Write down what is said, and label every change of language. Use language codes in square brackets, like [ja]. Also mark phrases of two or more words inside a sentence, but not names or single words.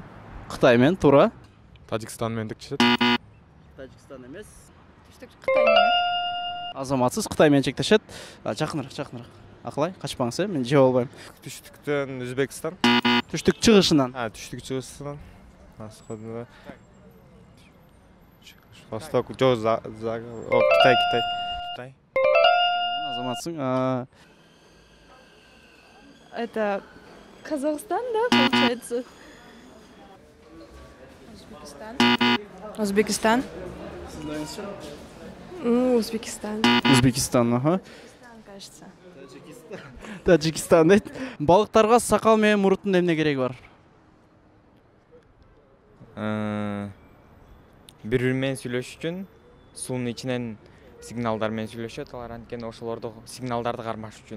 [ky] Кытай менен туура. Тажикстан менен чектешет. Тажикстан эмес. Түштүк Кытай менен. Азаматсыз Кытай менен чектешет. Жакыныраак. Акылай, качпаңыз, мен жеп албайм. Түштүктөн Өзбекстан. Түштүк чыгышынан. Түштүк чыгышынан. [ru] Восток, Китай. [ky] Азаматсың. [ru] Это Казахстан, да, получается? Узбекистан. Узбекистан. Узбекистан, Кажется. [ky] Тажикстан дейт. Балыктарга сакал менен муруттун эмне кереги бар? Бири-бири менен сүйлөшүш үчүн суунун ичинен сигналдар менен сүйлөшөт. Алар анткени ошолорду сигналдарды кармаш үчүн.